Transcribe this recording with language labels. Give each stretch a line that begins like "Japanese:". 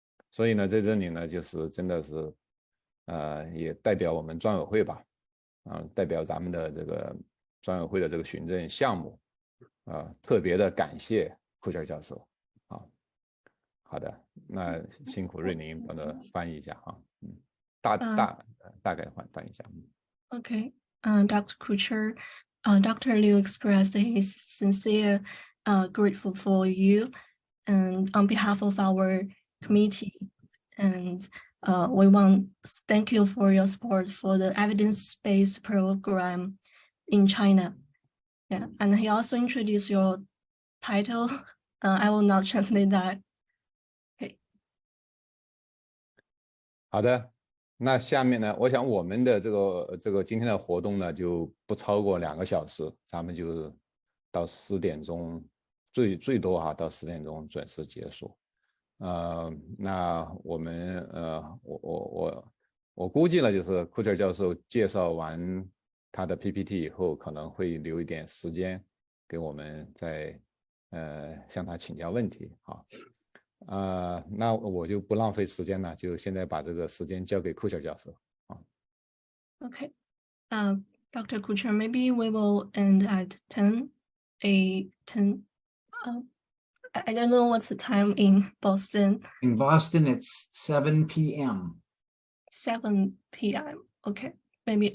Chinese: 所以呢，在这里呢，就是真的是也代表我们专委会吧，代表咱们的这个专委会的这个行政项目，特别的感谢Koocher教授。好的，那辛苦瑞宁帮着翻译一下哈，大概翻译一下。
English: Okay, Dr. Koocher, Dr. Liu expressed his sincere grateful for you, and on behalf of our committee, and we want to thank you for your support for the evidence-based program in China. Yeah, and he also introduced your title. I will not translate that. Okay.
Chinese: 好的，那下面呢，我想我们的这个今天的活动呢，就不超过2个小时，咱们就到10点钟，最多到10点钟准时结束。那我们我估计呢，就是 Koocher 教授介绍完他的 PPT 以后，可能会留一点时间给我们再向他请教问题啊。那我就不浪费时间了，就现在把这个时间交给Koocher教授。
English: Okay, Dr. Koocher, maybe we will end at 10. I don't know what's the time in Boston. In Boston, it's 7 p.m. 7 p.m. Okay, maybe So